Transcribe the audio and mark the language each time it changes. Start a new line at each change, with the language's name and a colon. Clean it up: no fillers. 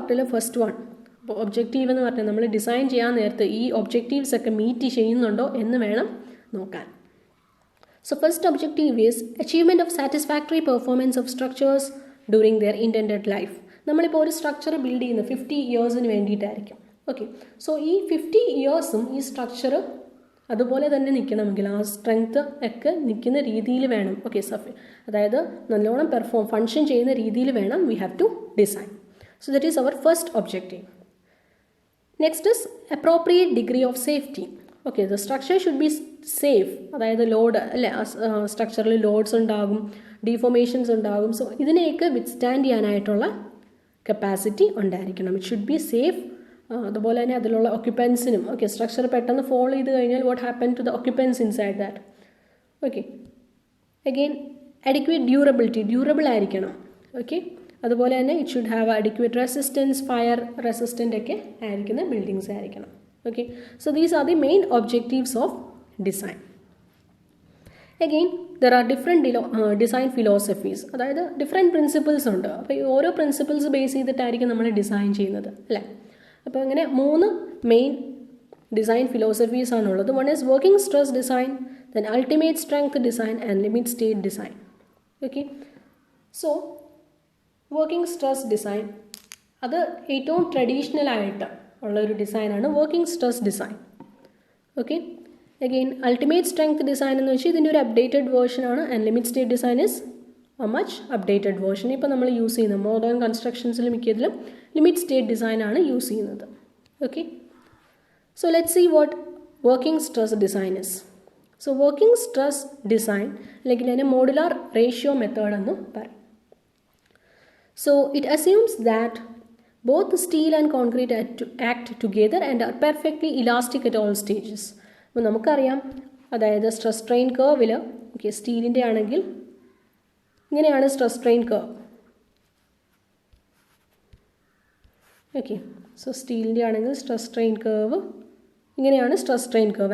Malayalam: പാർട്ടിൽ first one അപ്പോൾ objective എന്ന് പറഞ്ഞാൽ നമ്മൾ ഡിസൈൻ ചെയ്യാൻ നേരത്ത് ഈ ഒബ്ജക്റ്റീവ്സ് ഒക്കെ മീറ്റ് ചെയ്യുന്നുണ്ടോ എന്ന് വേണം നോക്കാൻ.
English: So first objective is achievement of satisfactory performance of structures during their intended life.
Malayalam: നമ്മളിപ്പോൾ ഒരു സ്ട്രക്ചർ ബിൽഡ് ചെയ്യുന്നത് 50 ഇയേഴ്സിന് വേണ്ടിയിട്ടായിരിക്കും. ഓക്കെ, സോ ഈ 50 ഇയേഴ്സും ഈ സ്ട്രക്ചർ അതുപോലെ തന്നെ നിൽക്കണമെങ്കിൽ ആ സ്ട്രെങ്ത് ഒക്കെ നിൽക്കുന്ന രീതിയിൽ വേണം. ഓക്കെ, അതായത് നല്ലോണം ഫങ്ഷൻ ചെയ്യുന്ന രീതിയിൽ വേണം
English: We have to design. So that is our first objective. Next is appropriate degree of safety.
Malayalam: Okay,
English: The structure should be safe.
Malayalam: അതായത് ലോഡ് അല്ലേ, സ്ട്രക്ചറിൽ ലോഡ്സ് ഉണ്ടാകും, ഡീഫോർമേഷൻസ് ഉണ്ടാകും. സോ ഇതിനെയൊക്കെ വിത്ത്സ്റ്റാൻഡ് ചെയ്യാനായിട്ടുള്ള കപ്പാസിറ്റി ഉണ്ടായിരിക്കണം.
English: It should be safe.
Malayalam: അതുപോലെ തന്നെ അതിലുള്ള ഒക്യുപ്പൻസിനും ഓക്കെ, സ്ട്രക്ചർ പെട്ടെന്ന് ഫോൾ ചെയ്ത് കഴിഞ്ഞാൽ
English: What happen to the occupants inside that.
Malayalam: Okay, again adequate durability, durable ആയിരിക്കണം. ഓക്കെ, അതുപോലെ തന്നെ
English: it should have adequate resistance,
Malayalam: fire resistant ഒക്കെ ആയിരിക്കുന്ന ബിൽഡിങ്സ് ആയിരിക്കണം.
English: Okay, so these are the main objectives of design. Again, there are different design philosophies.
Malayalam: അതായത് different principles ഉണ്ട്. അപ്പോൾ ഈ ഓരോ പ്രിൻസിപ്പിൾസ് ബേസ് ചെയ്തിട്ടായിരിക്കും നമ്മൾ ഡിസൈൻ ചെയ്യുന്നത് അല്ലേ. അപ്പോൾ അങ്ങനെ 3 മെയിൻ ഡിസൈൻ ഫിലോസഫീസ് ആണുള്ളത്.
English: One is working stress design, then ultimate strength design and limit state design.
Malayalam: Okay, so working stress design അത് ഏറ്റവും ട്രഡീഷണലായിട്ട് ഉള്ളൊരു ഡിസൈനാണ് working stress design. Okay, again ultimate strength design എന്ന് വെച്ചാൽ ഇതിൻ്റെ ഒരു updated വേർഷനാണ്.
English: And limit state design is a much updated version.
Malayalam: ഇപ്പോൾ നമ്മൾ യൂസ് ചെയ്യുന്ന മോഡേൺ കൺസ്ട്രക്ഷൻസിൽ മിക്കതിലും ലിമിറ്റ് സ്റ്റേറ്റ് ഡിസൈനാണ് യൂസ് ചെയ്യുന്നത്.
English: Okay, so let's see what working stress design is.
Malayalam: So working stress design അല്ലെങ്കിൽ അതിനെ മോഡുലാർ റേഷ്യോ മെത്തേഡ് എന്ന് പറയും.
English: So it assumes that both steel and concrete act together and are perfectly elastic at all stages.
Malayalam: അപ്പോൾ നമുക്കറിയാം, അതായത് stress strain കർവിൽ okay, സ്റ്റീലിൻ്റെ ആണെങ്കിൽ ഇങ്ങനെയാണ് stress strain curve. Okay, so സ്റ്റീലിൻ്റെ ആണെങ്കിൽ സ്ട്രെസ് സ്ട്രെയിൻ കർവ് ഇങ്ങനെയാണ് സ്ട്രെസ് സ്ട്രെയിൻ കർവ്.